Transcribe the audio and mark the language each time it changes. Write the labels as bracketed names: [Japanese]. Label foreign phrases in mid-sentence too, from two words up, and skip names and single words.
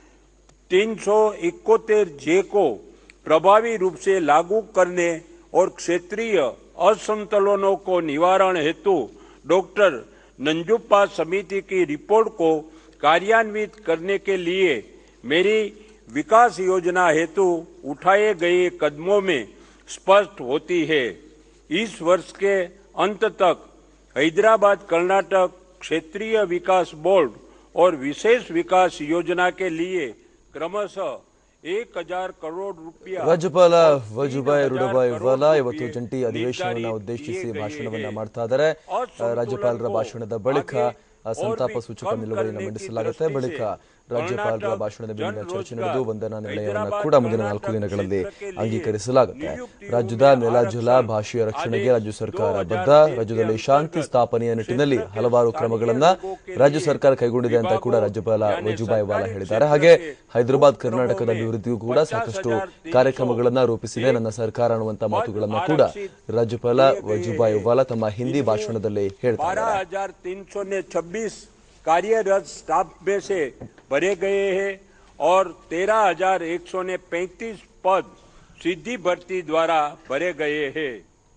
[Hindi] 371 जे को प्रभावी रूप से लागू करने और क्षेत्रीय असंतुलनों को निवारण हेतु डॉक्टर नंजुप्पा समिति की रिपोर्ट को कार्यान्वित करने के लिए मेरी विकास योजना हेतु उठाए गए कदमों में स्पष्ट होती है। इस वर्ष के अंत तक हैदराबाद कर्नाटक क्षेत्रीय विकास बोर्ड और विशेष विकास योजना के लिए क्रमशः 1,000 करोड़ रुपया [Kannada] ರಾಜ್ಯಪಾಲ ವಜುಭಾಯಿ ರೂಢಭಾಯಿ ವಾಲಾ ಇವತ್ತು ಜಂಟಿ ಅಧಿವೇಶನವನ್ನು ಉದ್ದೇಶಿಸಿ ಭಾಷಣವನ್ನ ಮಾಡ್ತಾ ಇದ್ದಾರೆ. ರಾಜ್ಯಪಾಲರ ಭಾಷಣದ ಬಳಿಕ ಸಂತಾಪ ಸೂಚಕ ನಿಲುವಳಿಯನ್ನು ಮಂಡಿಸಲಾಗುತ್ತೆ. ಬಳಿಕ ರಾಜ್ಯಪಾಲರ ಭಾಷಣದ ಮೇಲಿನ ಚರ್ಚೆ ನಡೆದು ವಂದನಾ ನಿರ್ಣಯವನ್ನು ಕೂಡ ಮುಂದಿನ 4 ದಿನಗಳಲ್ಲಿ ಅಂಗೀಕರಿಸಲಾಗುತ್ತೆ. ರಾಜ್ಯದ ನೆಲ ಜಲ ಭಾಷೆಯ ರಕ್ಷಣೆಗೆ ರಾಜ್ಯ ಸರ್ಕಾರ ಬದ್ಧ. ರಾಜ್ಯದಲ್ಲಿ ಶಾಂತಿ ಸ್ಥಾಪನೆಯ ನಿಟ್ಟಿನಲ್ಲಿ ಹಲವಾರು ಕ್ರಮಗಳನ್ನ ರಾಜ್ಯ ಸರ್ಕಾರ ಕೈಗೊಂಡಿದೆ ಅಂತ ಕೂಡ ರಾಜ್ಯಪಾಲ ವಜುಭಾಯಿ ವಾಲಾ ಹೇಳಿದ್ದಾರೆ. ಹಾಗೆ ಹೈದರಾಬಾದ್ ಕರ್ನಾಟಕದ ಅಭಿವೃದ್ಧಿಗೂ ಕೂಡ ಸಾಕಷ್ಟು ಕಾರ್ಯಕ್ರಮಗಳನ್ನ ರೂಪಿಸಿದೆ ನನ್ನ ಸರ್ಕಾರ ಅನ್ನುವಂತ ಮಾತುಗಳನ್ನ ಕೂಡ ರಾಜ್ಯಪಾಲ ವಜುಭಾಯಿ ವಾಲಾ ತಮ್ಮ ಹಿಂದಿ ಭಾಷಣದಲ್ಲಿ ಹೇಳ್ತಾರೆ. [Hindi] 12,326 कार्यरत स्टाफ में से भरे गए हैं और 13,135 पद सीधी भर्ती द्वारा भरे गए हैं।